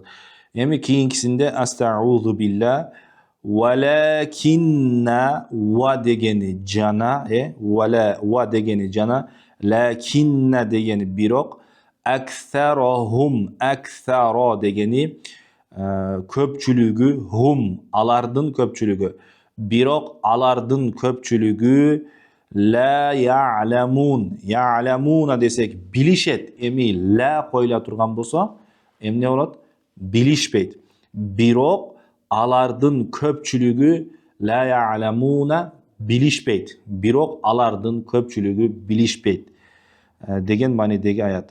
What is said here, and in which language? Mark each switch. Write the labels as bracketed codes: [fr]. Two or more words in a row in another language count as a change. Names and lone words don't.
[ky] Эми кийинкисинде [ar] أستغفر بالله. [ky] Валакинна, ва дегени жана, ва дегени жана, лакинна дегени бирок, аксарахум, аксаро дегени көпчүлүгү, хум алардын көпчүлүгү. Бирок алардын көпчүлүгү [ar] لا يعلمون. [ky] Я'ламуна десек билишет. Эми ла коюла турган болсо, эмне болот? Билишпейт. Бирок алардын көпчүлүгү [ar] لا يعلمون [ky] билишпейт. Бирок алардын көпчүлүгү билишпейт деген маанидеги аят.